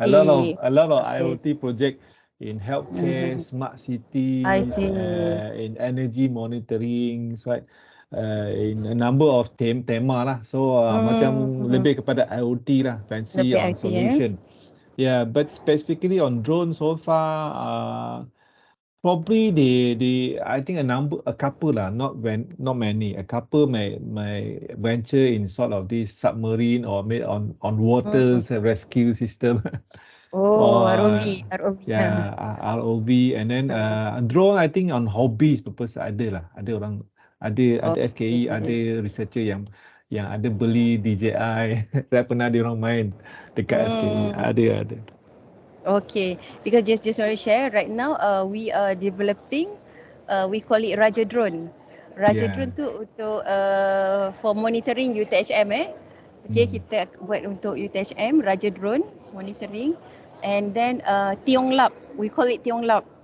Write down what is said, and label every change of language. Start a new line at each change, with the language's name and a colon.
English: a lot of IoT project in healthcare, smart cities, in energy monitoring, right? In a number of tema lah.
Malay: So macam lebih kepada IoT lah, fancy lebih
English: on IoT, solution. Yeah, but specifically on drone so far, probably I think a couple lah, not many. A couple may venture in sort of this submarine or on waters rescue system. ROV. Yeah, ROV, and then drone I think on hobbies purpose
Malay: ada lah. Ada orang ada FKE, ada researcher yang ada beli DJI. Saya pernah ada orang main dekat FKE. Ada.
English: Okay, because just want to share right now we are developing we call it Raja Drone. Raja Drone tu untuk for monitoring UTHM Okay,
Malay: kita buat untuk
English: UTHM Raja Drone monitoring, and then Tiong Lap, we call it Tiong Lap.